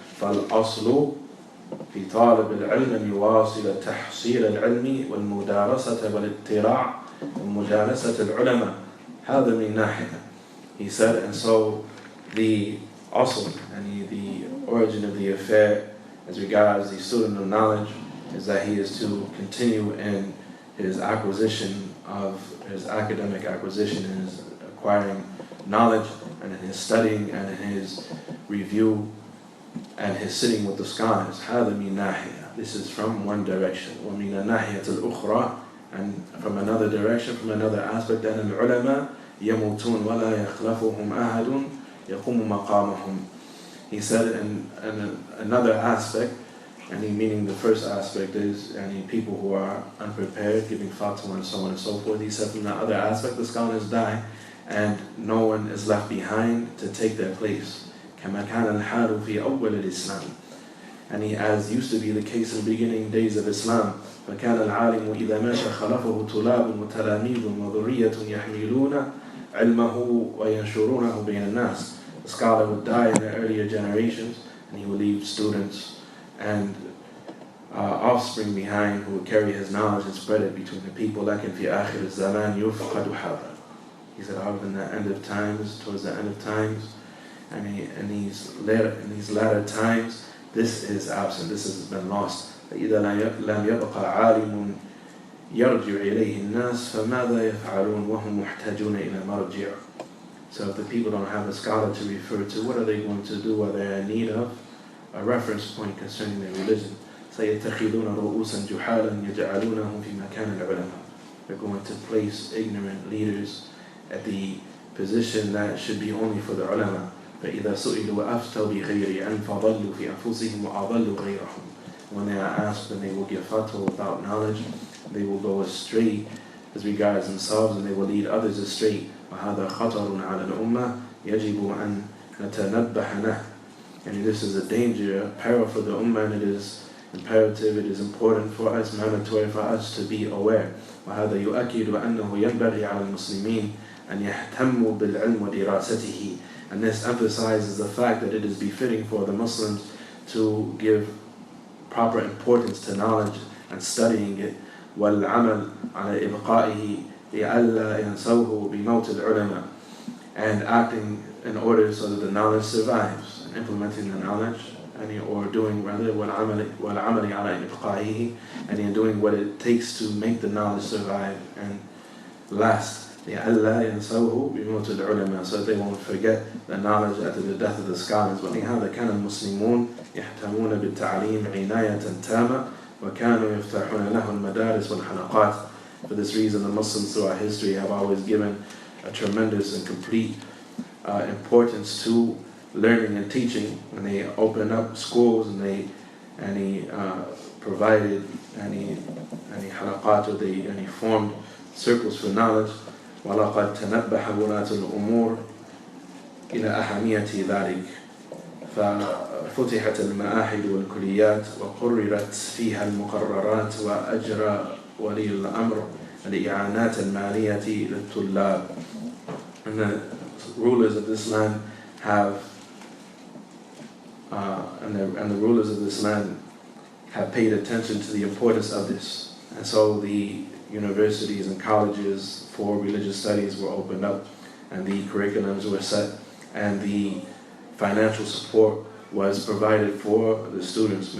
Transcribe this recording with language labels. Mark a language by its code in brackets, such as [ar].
[ar] فالأصل في طالب العلم أن يواصل تحصيل العلم والمدارسة والاطلاع ومجالسة العلماء. هذا من ناحية. [en] He said, and so the asl, the origin of the affair as regards the student of knowledge is that he is to continue in his acquisition of his academic acquisition, in his acquiring knowledge, and in his studying, and in his review, and his sitting with the scholars. [ar] هذا من ناحية. [en] This is from one direction. [ar] ومن الناحية الأخرى. [en] And from another direction, from another aspect, that [ar] العلماء يموتون ولا يخلفهم أحد يقوم مقامهم. [en] He said in another aspect, and meaning the first aspect is people who are unprepared, giving fatwa and so on and so forth. He said from the other aspect, the scholars die, and no one is left behind to take their place. [ar] كما كان الحال في أول الإسلام. [en] And as used to be the case in the beginning days of Islam. [ar] فكان العالم إذا مات خلفه طلاب وتلاميذ وذرية يحملون علمه وينشرونه بين الناس. [en] The scholar would die in the earlier generations, and he would leave students and offspring behind who would carry his knowledge and spread it between the people. [ar] لكن في آخر الزمان يفقد هذا. [en] He said, however, in the end of times, towards the end of times, in these latter times, this is absent. This has been lost. [ar] فإذا لم يبقى عالم يرجع إليه الناس فماذا يفعلون وهم محتاجون إلى مرجع. [en] So if the people don't have a scholar to refer to, what are they going to do? Are they in need of a reference point concerning their religion? [ar] سيتخذون رؤوسا جحالا يجعلونهم في مكان العلماء. [en] They're going to place ignorant leaders at the position that should be only for the ulama. [ar] فَإِذَا سُئِلُوا وَأَفْتَوْا بِغَيْرِ عِلْمٍ فَضَلُّوا فِي أَنفُسِهِمْ وَأَضَلُّوا غَيْرَهُم. [en] When they are asked, then they will give fatwa without knowledge. They will go astray as regards themselves, and they will lead others astray. [ar] وَهَذَا خَطَرٌ عَلَى الْأُمَّةِ يَجِبُ أَن نَتَنَبَّهَ لَهُ. [en] And this is a danger, a peril for the ummah, and it is imperative, it is important for us, mandatory for us to be aware. [ar] وهذا يؤكد أنه ينبغي على المسلمين أن يهتموا بالعلم ودراسته. [en] And this emphasizes the fact that it is befitting for the Muslims to give proper importance to knowledge and studying it. [ar] والعمل على إبقائه لئلا ينسوه بموت العلماء. [en] And acting in order so that the knowledge survives, and implementing the knowledge, or doing rather [ar] والعمل على إبقائه, [en] and in doing what it takes to make the knowledge survive and last. [ar] لئلا ينسوه بموت العلماء, [en] so that they won't forget the knowledge after the death of the scholars. [ar] ولهذا كان المسلمون يهتمون بالتعليم عناية تامة وكانوا يفتحون له المدارس والحلقات. [en] For this reason, the Muslims throughout history have always given a tremendous and complete importance to learning and teaching, and they opened up schools, and they provided any halaqat, or they formed circles for knowledge. [ar] وَلَقَدْ تَنَبَّحَ وُلَاةُ الْأُمُورِ إِلَى أَهَمِيَّةِ ذَلِكَ ففتحت المعاهد والكليات وقررت فيها المقررات وأجرى ولي الأمر الإعانات المالية للطلاب. [en] And the rulers of this land have and the rulers of this land have paid attention to the importance of this. And so the universities and colleges for religious studies were opened up, and the curriculums were set, and the financial support was provided for the students.